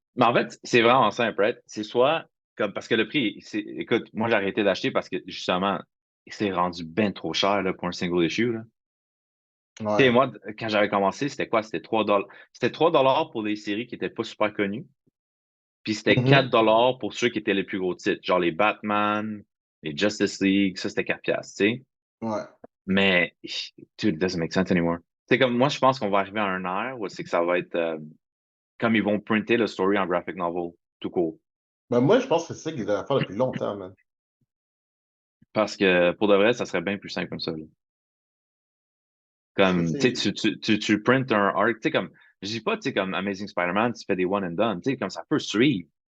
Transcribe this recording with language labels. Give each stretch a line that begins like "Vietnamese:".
French: Mais en fait, c'est vraiment simple, right? C'est soit comme parce que le prix, écoute, moi j'ai arrêté d'acheter parce que justement, c'est rendu bien trop cher là, pour un single issue, là. Tu sais, Ouais. moi, quand j'avais commencé, c'était quoi? C'était $3. C'était $3 pour des séries qui étaient pas super connues. Puis c'était Mhm. 4 $ pour ceux qui étaient les plus gros titres, genre les Batman, les Justice League, ça c'était 4 piastres, tu sais. Ouais.
English: Mais, dude, it doesn't make sense anymore.
French: C'est comme, moi, je pense qu'on va arriver à un air où c'est que ça va être comme ils vont printer le story en graphic novel, tout court. Ben, moi, je pense que c'est ça qu'ils devraient faire depuis longtemps, man. Parce que, pour de vrai, ça serait bien plus simple comme ça, là. Parce que, Comme, tu sais, tu printes un arc, tu sais, comme, je dis pas, tu sais, comme Amazing Spider-Man, tu fais des one and done, tu sais, comme ça peut suivre.